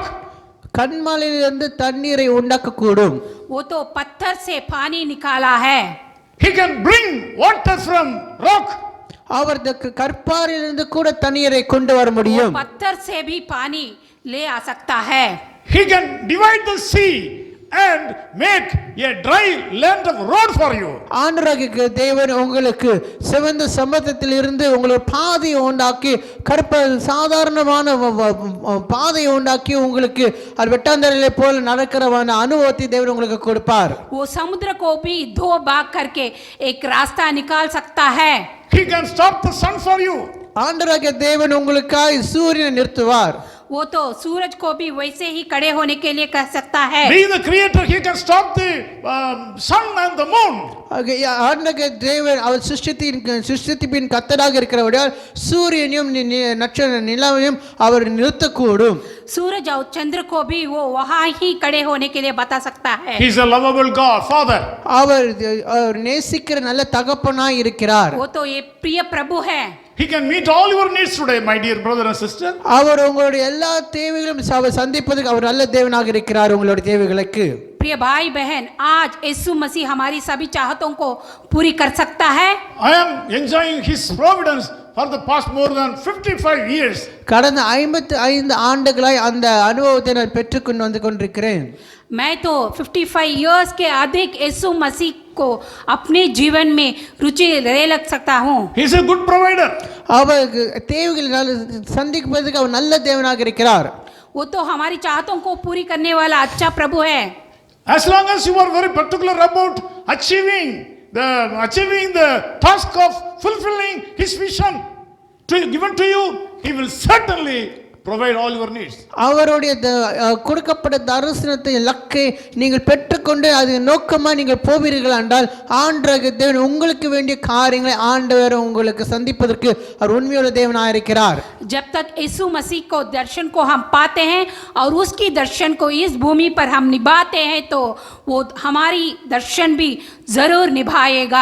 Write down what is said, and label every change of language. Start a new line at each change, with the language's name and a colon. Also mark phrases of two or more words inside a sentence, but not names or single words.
Tamil: கன்மலையிலிருந்து தண்ணீரை உண்டாக்கக்கூடும்.
Hindi: वो तो पत्थर से पानी निकाला है.
English: He can bring water from rock.
Tamil: அவர் கற்பாரிலிருந்து கூட தண்ணீரை கொண்டு வர முடியும்.
Hindi: पत्थर से भी पानी ले आ सकता है.
English: He can divide the sea and make a dry land of road for you.
Tamil: ஆண்டவராகிய தேவன் உங்களுக்கு சிவந்த சமுத்திரத்தில் இருந்து உங்களுக்கு பாதையை உண்டாக்கி சாதாரணமான பாதையை உண்டாக்கி உங்களுக்கு அது வெட்டாந்தரையிலே போல நடக்கிறவான அனுபவத்தை தேவன் உங்களுக்கு கொடுப்பார்.
Hindi: वो समुद्र को भी धो भाग करके एक रास्ता निकाल सकता है.
English: He can stop the sun for you.
Tamil: ஆண்டவராகிய தேவன் உங்களுக்காக சூரியனை நிறுத்துவார்.
Hindi: वो तो सूरज को भी वैसे ही खड़े होने के लिए कह सकता है.
English: Being the creator, he can stop the sun and the moon.
Tamil: ஆண்டவராகிய தேவன் அவர் சிருஷ்டிப்பின் கர்த்தராக இருக்கிறபடியால் சூரியனையும் நட்சத்திர நிலவையும் அவர் நிறுத்தக்கூடும்.
Hindi: सूरज और चंद्र को भी वो वहाँ ही खड़े होने के लिए बता सकता है.
English: He is a lovable God, Father.
Tamil: அவர் நேசிக்கிற நல்ல தகப்பனாய் இருக்கிறார்.
Hindi: वो तो ये प्रिय प्रभु है.
English: He can meet all your needs today, my dear brother and sister.
Tamil: அவர் உங்களுடைய எல்லா தேவைகளையும் சந்திப்பதற்கு அவர் நல்ல தேவனாக இருக்கிறார். உங்களுடைய தேவைகளுக்கு
Hindi: प्रिय भाई बहन, आज यीशु मसीह हमारी सभी चाहतों को पूरी कर सकता है.
English: I am enjoying his providence for the past more than 55 years.
Tamil: கடந்த 55 ஆண்டுகளாய் அந்த அனுபவத்தை நான் பெற்றுக்கொண்டு வந்து கொண்டிருக்கிறேன்.
Hindi: मैं तो 55 इयर्स के अधिक यीशु मसीह को अपने जीवन में रुचि ले लग सकता हूँ.
English: He is a good provider.
Tamil: அவருக்கு தேவைகளை சந்திப்பதற்கு அவர் நல்ல தேவனாக இருக்கிறார்.
Hindi: वो तो हमारी चाहतों को पूरी करने वाला अच्छा प्रभु है.
English: As long as you are very particular about achieving the task of fulfilling his vision given to you, he will certainly provide all your needs.
Tamil: அவருடைய கொடுக்கப்பட்ட தரிசனத்தை இலக்கை நீங்கள் பெற்றுக்கொண்டு அது நோக்கமா நீங்கள் போவீர்கள் என்றால் ஆண்டவராகிய தேவன் உங்களுக்கு வேண்டிய காரியங்களை ஆண்டவர் உங்களுக்கு சந்திப்பதற்கு அவர் உண்மையுள்ள தேவனாக இருக்கிறார்.
Hindi: जब तक यीशु मसीह को दर्शन को हम पाते हैं और उसकी दर्शन को इस भूमि पर हम निभाते हैं तो वो हमारी दर्शन भी जरूर निभाएगा.